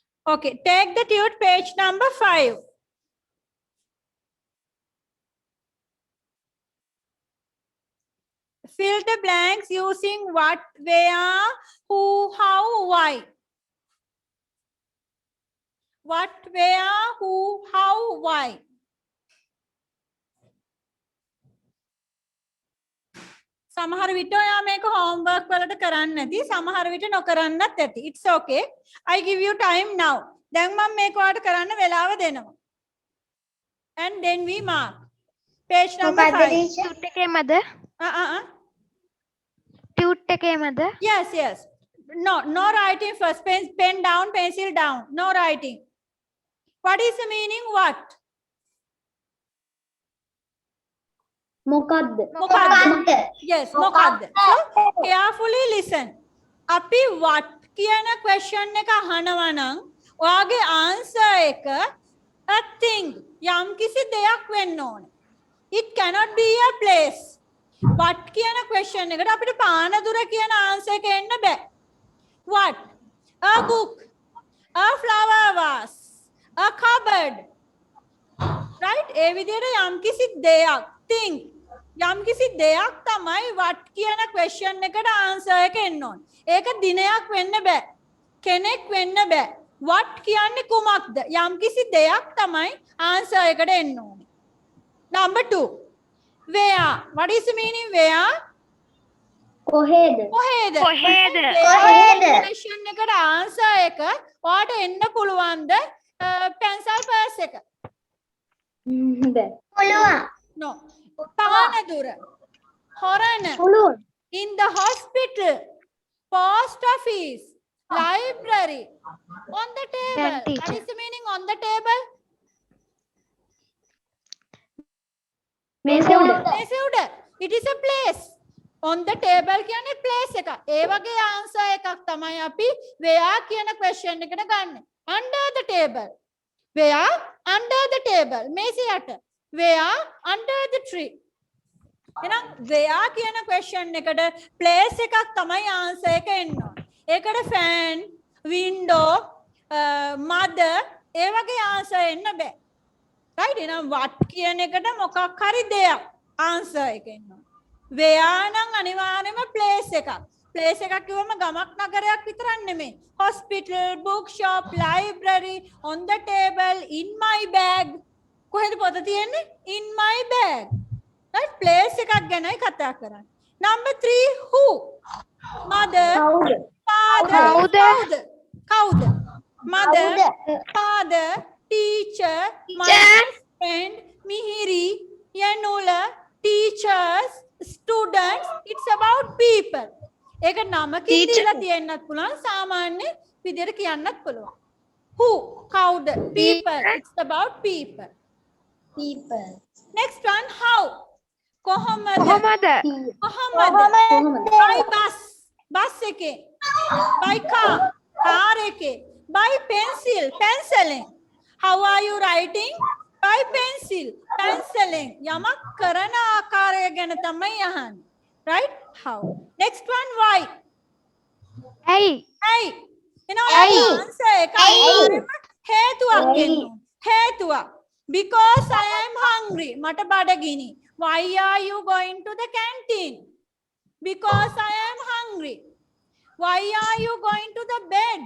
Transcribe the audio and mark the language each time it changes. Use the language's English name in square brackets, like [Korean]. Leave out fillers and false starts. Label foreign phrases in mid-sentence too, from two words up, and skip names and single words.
[English] Okay, take the tute page number 5. Fill the blanks using what, where, who, how, why. What, where, who, how, why. [Sinhala] සමහර විට ඔයා මේක homework වලට කරන්න නැති සමහර විට නොකරන්නත් ඇති. [English] It's okay. I give you time now. [Sinhala] දැන් මම මේක ඔයාලට කරන්න වෙලාව දෙනවා. [English] And then we mark. Page number 5. [Sinhala] Tute ekemada? Tute ekemada? [English] Yes, yes. No writing first. Pen down, pencil down. No writing. What is the meaning? What? [Sinhala] මොකද්ද? Yes, මොකද්ද? [English] So carefully listen. [Sinhala] අපි what කියන question එක අහනවා නම් ඔයාගේ answer එක [English] a thing [Sinhala] යම්කිසි දෙයක් වෙන්න ඕනේ. [English] It cannot be a place. [Sinhala] What කියන question එකට අපිට පානදුර කියන answer එක එන්න බෑ. [English] What? A book, a flower vase, a cupboard. Right? [Sinhala] ඒ විදිහට යම්කිසි දෙයක් thing යම්කිසි දෙයක් තමයි what කියන question එකට answer එක එන්න ඕනේ. ඒක දිනයක් වෙන්න බෑ. කෙනෙක් වෙන්න බෑ. what කියන්නේ කුමක්ද? යම්කිසි දෙයක් තමයි answer එකට එන්න ඕනේ. [English] Number 2. Where? What is the meaning where? [Sinhala] කොහෙද? question එකට answer එක ඔයාට එන්න පුළුවන්ද [English] pencil purse [Sinhala] එක? පුළුවන්. [English] No. Panadura. Horana. In the hospital. Post office. Library. On the table. What is the meaning on the table? [Sinhala] මේසෙ උඩ. [English] It is a place. On the table කියන්නේ place එක. [Sinhala] ඒ වගේ answer එකක් තමයි අපි where කියන question එකට ගන්න. [English] Under the table. Where? Under the table. [Sinhala] මේසෙ යට. [English] Where? Under the tree. [Sinhala] එහෙනම් where කියන question එකට place එකක් තමයි answer එක එන්න ඕනේ. ඒකට fan, window, mother ඒ වගේ answer එන්න බෑ. right? එහෙනම් what කියන එකට මොකක් හරි දෙයක් answer එක එන්න ඕනේ. where නම් අනිවාර්යයෙන්ම place එකක්. place එකක් කිව්වම ගමක් නගරයක් විතරක් නෙමෙයි. [English] hospital, bookshop, library, on the table, in my bag. [Sinhala] කොහෙද පොත තියෙන්නේ? [English] In my bag. right? [Sinhala] place එකක් ගැනයි කතා කරන්නේ. [English] number 3 who? mother, father, කවුද? mother, father, teacher, my friend, mihiri, yanula, teachers, students. It's about people. [Sinhala] ඒක නමකින් දීලා තියෙන්නත් පුළුවන් සාමාන්‍ය විදිහට කියන්නත් පුළුවන්. [English] who? කවුද? people. It's about people. Next one, how? කොහොමද? by bus එකේ. by car එකේ. by penciling. How are you writing? by penciling. [Sinhala] යමක් කරන ආකාරය ගැන තමයි අහන්නේ. [English] right? how? Next one, why? [Sinhala] ඇයි? answer එක හේතුවක් දෙන්න. හේතුවක්. [English] because I am hungry. [Sinhala] මට බඩගිනි. [English] why are you going to the canteen? because I am hungry. why are you going to the bed?